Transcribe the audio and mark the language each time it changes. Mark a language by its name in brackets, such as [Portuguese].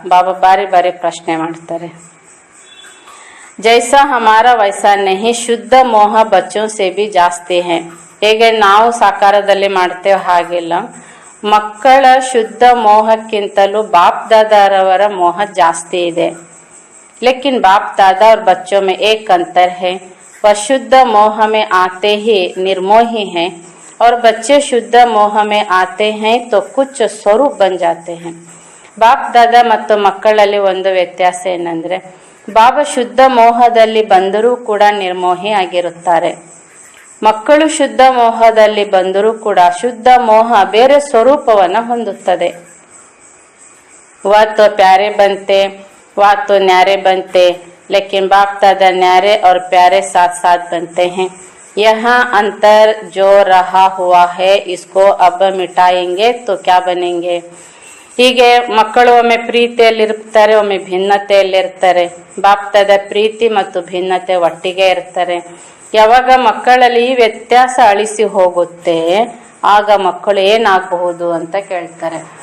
[Kannada] ಬಾಬಾ ಬಾರಿ ಬಾರಿ ಪ್ರಶ್ನೆ ಮಾಡ್ತಾರೆ. [Hindi] ಜೈಸಾ ಹಮಾರಾ ವೈಸಾ ನಹಿ, ಶುದ್ಧ ಮೋಹ ಬಚ್ಚೋ ಸೆ ಬಿ ಜಾಸ್ತಿ ಹೈ. [Kannada] ಹೇಗೆ ನಾವು ಸಾಕಾರದಲ್ಲಿ ಮಾಡ್ತೇವೆ ಹಾಗಿಲ್ಲ, ಮಕ್ಕಳ ಶುದ್ಧ ಮೋಹಕ್ಕಿಂತಲೂ ಬಾಪ್ ದಾದಾರವರ ಮೋಹ ಜಾಸ್ತಿ ಇದೆ. [Hindi] लेकिन बाप दादा और बच्चों में एक अंतर है, वह शुद्ध मोह में आते ही निर्मोही हैं और बच्चे शुद्ध मोह में आते हैं तो कुछ स्वरूप बन जाते हैं. [Kannada] ಬಾಪ್ ದಾದಾ ಮತ್ತು ಮಕ್ಕಳಲ್ಲಿ ಒಂದು ವ್ಯತ್ಯಾಸ ಏನಂದ್ರೆ, ಬಾಬಾ ಶುದ್ಧ ಮೋಹದಲ್ಲಿ ಬಂದರೂ ಕೂಡ ನಿರ್ಮೋಹಿ ಆಗಿರುತ್ತಾರೆ. ಮಕ್ಕಳು ಶುದ್ಧ ಮೋಹದಲ್ಲಿ ಬಂದರೂ ಕೂಡ ಶುದ್ಧ ಮೋಹ ಬೇರೆ ಸ್ವರೂಪವನ್ನ ಹೊಂದುತ್ತದೆ. [Hindi] वह तो प्यारे बनते, वह तो न्यारे बनते, लेकिन बाप दादा न्यारे और प्यारे साथ साथ बनते हैं. यहाँ अंतर जो रहा हुआ है इसको अब मिटाएंगे तो क्या बनेंगे? [Kannada] ಹೀಗೆ ಮಕ್ಕಳು ಒಮ್ಮೆ ಪ್ರೀತಿಯಲ್ಲಿರ್ತಾರೆ, ಒಮ್ಮೆ ಭಿನ್ನತೆಯಲ್ಲಿರ್ತಾರೆ. ಬಾಪ್ ದಾದಾ ಪ್ರೀತಿ ಮತ್ತು ಭಿನ್ನತೆ ಒಟ್ಟಿಗೆ ಇರ್ತಾರೆ. ಯಾವಾಗ ಮಕ್ಕಳಲ್ಲಿ ಈ ವ್ಯತ್ಯಾಸ ಅಳಿಸಿ ಹೋಗುತ್ತೆ, ಆಗ ಮಕ್ಕಳು ಏನಾಗಬಹುದು ಅಂತ ಕೇಳ್ತಾರೆ.